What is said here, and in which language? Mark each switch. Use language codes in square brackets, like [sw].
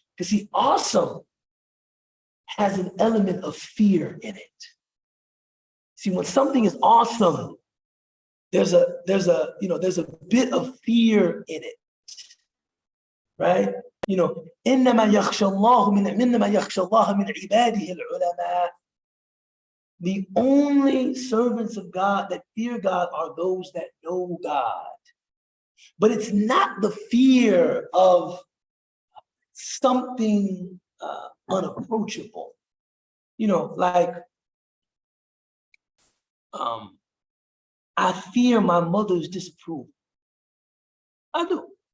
[en] Because see, awesome has an element of fear in it. See, when something is awesome, there's a bit of fear in it, right? You know, [ar] إنما يخشى الله من عباده العلماء. [en] The only servants of God that fear God are those that know God. But it's not the fear of something unapproachable. You know, like, I fear my mother's disapproval. I do.